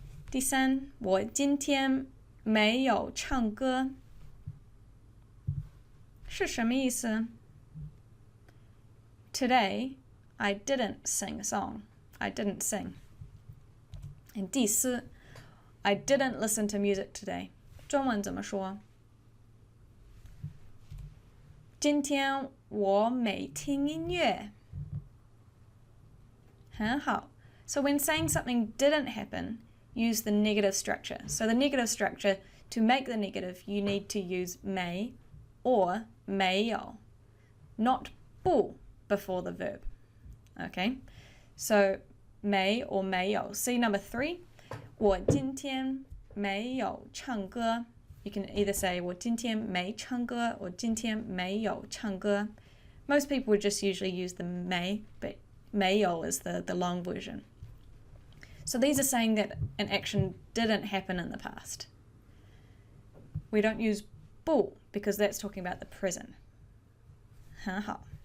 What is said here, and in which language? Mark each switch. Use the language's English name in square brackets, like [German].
[Chinese] 第三，我今天没有唱歌，是什么意思？ [English] Today, I didn't sing a song. I didn't sing. And 第四 I didn't listen to music today. [Chinese] 中文怎么说？今天我没听音乐。很好。 [English] So when saying something didn't happen, use the negative structure. So the negative structure, to make the negative, you need to use may or meiyou, not 不 before the verb. Okay? So may or meiyou. See number 3. [Chinese] 我今天没有唱歌. [English] You can either say [Chinese] 我今天没唱歌 [English] or [Chinese] 今天没有唱歌. [English] Most people would just usually use the may, but meiyou is the long version. So these are saying that an action didn't happen in the past. We don't use 不 because that's talking about the present. [Chinese] 很好.